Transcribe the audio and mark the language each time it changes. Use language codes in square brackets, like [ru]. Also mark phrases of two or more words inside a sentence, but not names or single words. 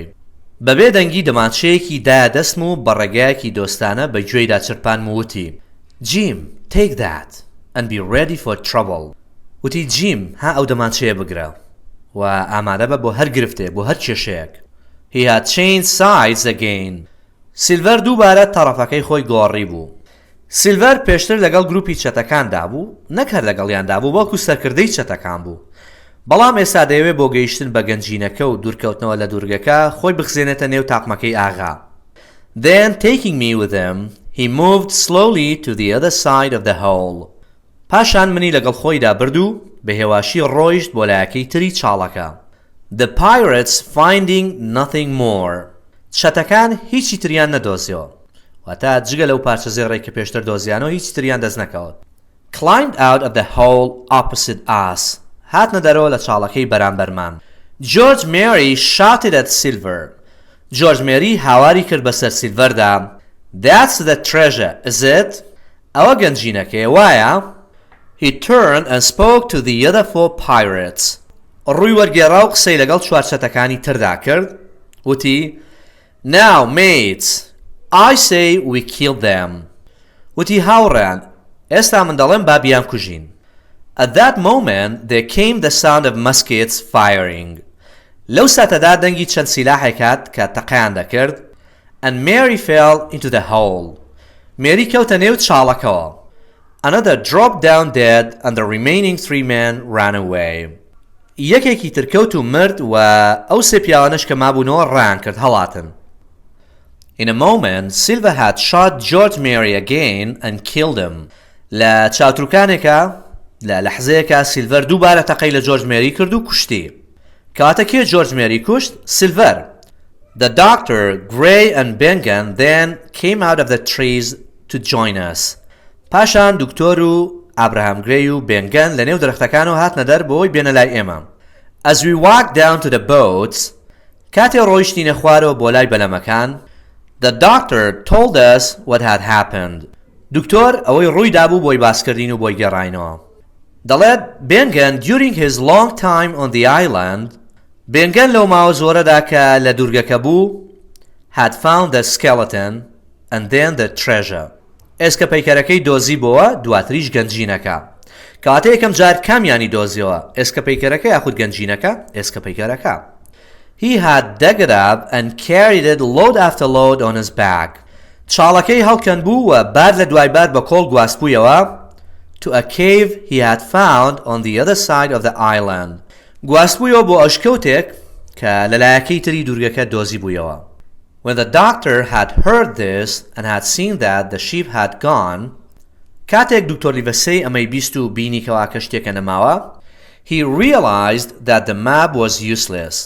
[ckb] بەبێ دەنگی دەمانچەیەکی دایە دەستم و بە ڕێگایەکی دۆستانە بە گوێیدا چرپان وتی [en] Jim, take that and be ready for trouble. [ckb] وتی جیم ها ئەو دەمانچەیە بگرە و ئامادە بە بۆ هەر گرفتێ بۆ هەر کێشەیەک. [en] He had changed sides again. [ckb] سیلڤەر دووبارە تەڕەفەکەی خۆی گۆڕی بوو. سیلڤەر پێشتر لەگەڵ گروپی چەتەکاندا بوو نەک هەر لەگەڵیاندا بوو بەڵکو سەرکردەی چەتەکان بوو. بەڵام ئێستا دەیەوێت بۆ گەیشتن بە گەنجینەکە و دوورکەوتنەوە لە دوورگەکە خۆی بخزێنێتە نێو تاقمەکەی ئاغا. [en] Then taking me with him, he moved slowly to the other side of the hole. [ckb] پاشان منی لەگەڵ خۆیدا برد و بە هێواشی ڕۆیشت بۆ لایەکەی تری چاڵەکە. [en] The pirates finding nothing more. [ckb] چەتەکان هیچی تریان نەدۆزیەوە. واتە جگە لەو پارچە زێڕێک کە پێشتر دۆزیانەوە هیچ تریان دەست نەکەوت. [en] Climbed out of the hole opposite us. [ckb] هاتنە دەرەوە لە چاڵەکەی بەرامبەرمان. [en] George Mary shouted at Silver. [ckb] George Mary هاواری کرد بەسەر سیلڤەردا. [en] That's the treasure, is it? [ckb] ئەوە گەنجینەکەی وایە؟ [en] He turned and spoke to the other four pirates. [ckb] ڕووی وەرگێڕا و قسەی لەگەڵ چوار چەتەکانی تردا کرد. [en] وتی Now, mates, I say we killed them. [ckb] وتی هاوڕێیان ئێستا من دەڵێم با بیان کوژین. [en] At that moment, there came the sound of muskets firing. [ckb] لەو ساتەدا دەنگی چەند سیلاحێک هات کە تەقەیان دەکرد. [en] And Mary fell into the hole. [ckb] مێری کەوتە نێو چاڵەکەوە. [en] Another dropped down dead and the remaining three men ran away. [ckb] یەکێکی تر کەوت و مرد و ئەو سێ پیاوانەش کە مابوونەوە ڕایان کرد هەڵاتن. [en] In a moment, Silver had shot George Mary again and killed him. [ckb] لە چاوتروکانێکە لە لەحزەیەکە سیلڤەر دووبارە تەقەی لە جۆرج مێری کرد و کوشتی. کاتە کێ جۆرج مێری کوشت؟ سیلڤەر. [en] The doctor, Gray and Bengan then came out of the trees to join us. [ckb] پاشان دکتۆر و ئابراهام گرێی و بێنگەن لە نێو درەختەکانەوە هاتنە دەر بۆی بێنە لای ئێمە. [en] As we walked down to the boats, [ckb] کاتێ ڕۆیشتینە خوارەوە بۆ لای بەلەمەکان, [en] the doctor told us what had happened. [ckb] دکتۆر ئەوەی ڕووی دابوو بۆی باسکردین و بۆی گەڕاینەوە. [en] دەڵێت بێنگەن during his long time on the island, [ckb] بێنگەن لەو ماوە زۆرەدا کە لە دوورگەکە بوو, [en] had found the skeleton and then the treasure. [ckb] ئێسکە پەیکەرەکەی دۆزی بۆوە دواتریش گەنجینەکە. کاتە یەکەم جار کامیانی دۆزیەوە ئێسکە پەیکەرەکە یاخود گەنجینەکە ئێسکە پەیکەرەکە. [en] He had dug it up and carried it load after load on his back. [ckb] چاڵەکەی هەڵکەن بوو و بار لە دوای بار بە کۆڵ گواستبوویەوە [en] to a cave he had found on the other side of the island. [ckb] گواستبوویەوە بۆ ئەشکەوتێک کە لەلایەکەی تری دوورگەکە دۆزی بوویەوە. [en] When the doctor had heard this and had seen that the sheep had gone, [ckb] کاتێک دکتۆر لیڤەسەی ئەمەی بیست و بینی کەوا کە شتێکە نەماوە, [en] He realized that the map was useless.